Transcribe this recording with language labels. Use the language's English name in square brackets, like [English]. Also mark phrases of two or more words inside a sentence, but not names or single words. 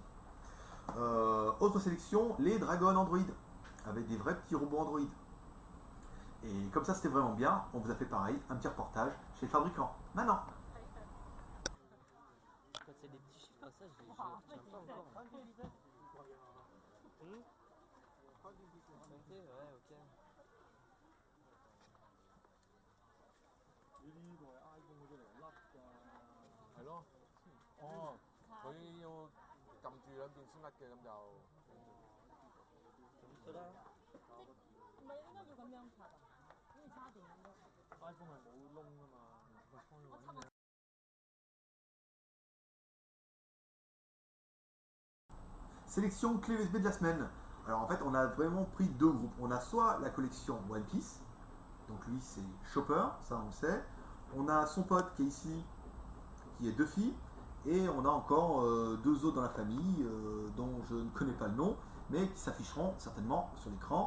[French] Autre sélection, les Dragon Android, avec des vrais petits robots Android. Et comme ça c'était vraiment bien, on vous a fait pareil, un petit reportage chez le fabricant. Maintenant. Quand c'est des petits chiffres comme ça, je retiens pas encore. Ouais, ok. [Cantonese] 係咯，哦，佢要撳住兩邊先得嘅，咁就。咁啦。唔係應該要咁樣插啊？好似插電咁樣。 iPhone 係冇窿㗎嘛，我插個。 [French] Sélection clé USB de la semaine. Alors en fait, on a vraiment pris deux groupes. On a soit la collection One Piece, donc lui c'est Chopper, ça on le sait. On a son pote qui est ici, qui est Duffy, et on a encore deux autres dans la famille dont je ne connais pas le nom, mais qui s'afficheront certainement sur l'écran.